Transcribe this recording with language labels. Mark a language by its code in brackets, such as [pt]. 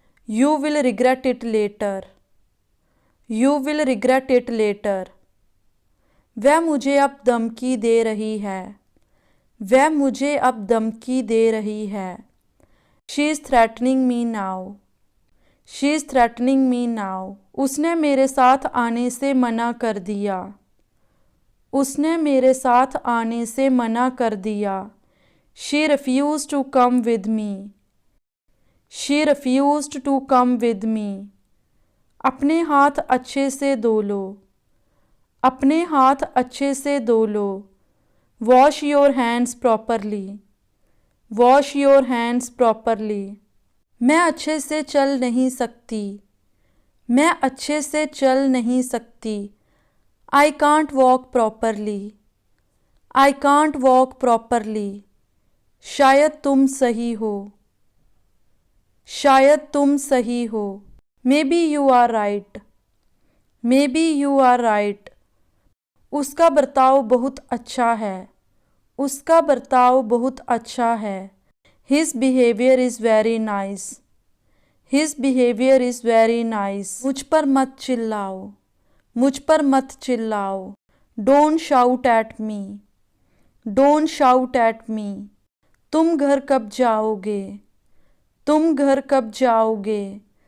[en] You will regret it later. You will regret it later. [hi] वह मुझे अब धमकी दे रही है। वह मुझे अब धमकी दे रही है। [en] She is threatening me now. She is threatening me now. [hi] उसने मेरे साथ आने से मना कर दिया। उसने मेरे साथ आने से मना कर दिया। [en] She refused to come with me. She refused to come with me. [hi] अपने हाथ अच्छे से धो लो। अपने हाथ अच्छे से धो लो। [en] Wash your hands properly. Wash your hands properly. [hi] मैं अच्छे से चल नहीं सकती। मैं अच्छे से चल नहीं सकती। [en] I can't walk properly. I can't walk properly. [hi] शायद तुम सही हो। शायद तुम सही हो। [en] Maybe you are right. Maybe you are right. [hi] उसका बर्ताव बहुत अच्छा है। उसका बर्ताव बहुत अच्छा है। [en] His behavior is very nice. His behavior is very nice. [hi] मुझ पर मत चिल्लाओ। मुझ पर मत चिल्लाओ। [en] Don't shout at me. Don't shout at me. [hi] तुम घर कब जाओगे? तुम घर कब जाओगे?